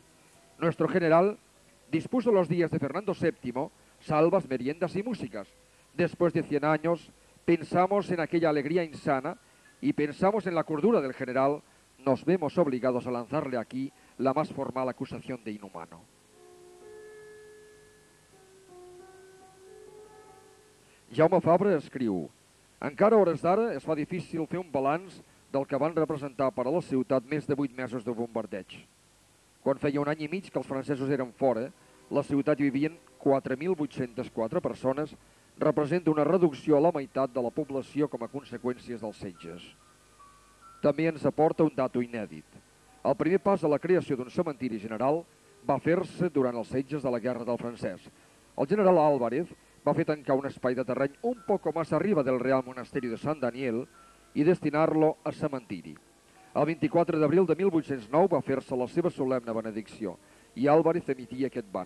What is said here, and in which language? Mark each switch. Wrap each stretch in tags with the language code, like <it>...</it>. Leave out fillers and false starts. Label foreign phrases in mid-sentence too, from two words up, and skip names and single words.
<es>Nuestro general dispuso los días de Fernando VII, salvas, meriendas y músicas. Después de 100 años, pensamos en aquella alegría insana y pensamos en la cordura del general. Nos vemos obligados a lanzarle aquí la más formal acusación de inhumano.</es> <ca>Jaume Fabra escriu: encara a hores d'ara es fa difícil fer un balanç del que van representar per a la ciutat més de 8 mesos de bombardeig. Quan feia un any i mig que els francesos eren fora, la ciutat vivien 4.804 persones, representa una reducció a la meitat de la població com a conseqüències dels setges. També ens aporta un dato inèdit. El primer pas a la creació d'un cementiri general va fer-se durant els setges de la Guerra del Francès. El general Álvarez va fer tancar un espai de terreny</ca> <es>un poco más arriba del Real Monasterio de</es> <ca>Sant Daniel i destinar-lo a cementiri. El 24 d'abril de 1809 va fer-se la seva solemne benedicció i Álvarez emitia aquest ban.</ca>